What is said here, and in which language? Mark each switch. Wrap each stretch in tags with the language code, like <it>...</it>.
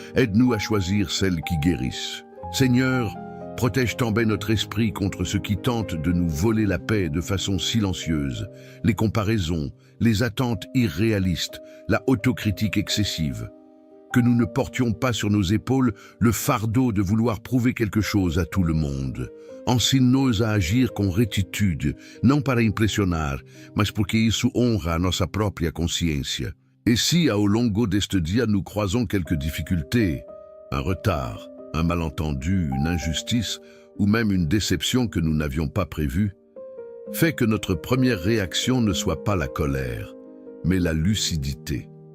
<fr>Aide-nous à choisir celles qui guérissent. Seigneur, protège tant bien notre esprit contre ceux qui tentent de nous voler la paix de façon silencieuse, les comparaisons, les attentes irréalistes, la autocritique excessive. Que nous ne portions pas sur nos épaules le fardeau de vouloir prouver quelque chose à tout le monde.</fr> <pt>Ensine-nous à agir com retitude, não para impressionar, mas porque isso honra a nossa própria consciência.</pt> <fr>Et si,</fr> <pt>ao longo deste dia,</pt> <fr>nous croisons quelques difficultés, un retard, un malentendu, une injustice, ou même une déception que nous n'avions pas prévue, fais que notre première réaction ne soit pas la colère, mais la lucidité.</fr>